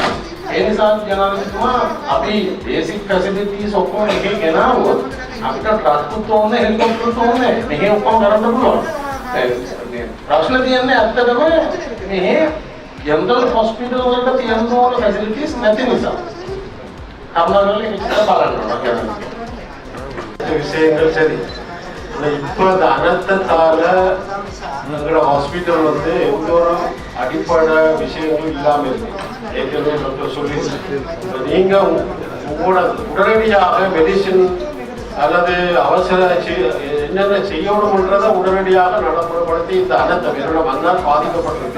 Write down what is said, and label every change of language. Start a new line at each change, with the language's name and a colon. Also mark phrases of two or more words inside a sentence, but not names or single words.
Sinhala: ඒ නිසා ජනාධිපතිතුමා අපි
English: basic facilities
Sinhala: ඔක්කොම එකේ ගෙනාවොත් අපිට ට්‍රක්කුත් ඕනේ, හෙලිකොප්ටර් ඕනේ. මෙහි ඔක්කොම කරන්න පුළුවන්. ප්‍රශ්න තියන්නේ ඇත්තටම මෙහි
English: general hospital
Sinhala: වලට තියෙන ඕන ෆැසිලිටිස් නැති නිසා. කරුණාකරලා මේක බලන්න ඕන.
Tamil: விஷயங்கள் சரி. இப்போ அந்த அனர்த்தத்தால எங்களோட ஹாஸ்பிட்டல் வந்து எந்த ஒரு அடிப்படை விஷயங்களும் இல்லாம இருக்கு. ஏற்கனவே டாக்டர் சொல்லி நீங்க உங்களோட உடனடியாக மெடிசின் அல்லது அவசர என்னென்ன செய்யணும்ன்றதை உடனடியாக நடைமுறைப்படுத்தி இந்த அனர்த்தம் என்னோட மன்னால் பாதிக்கப்பட்டிருக்கு.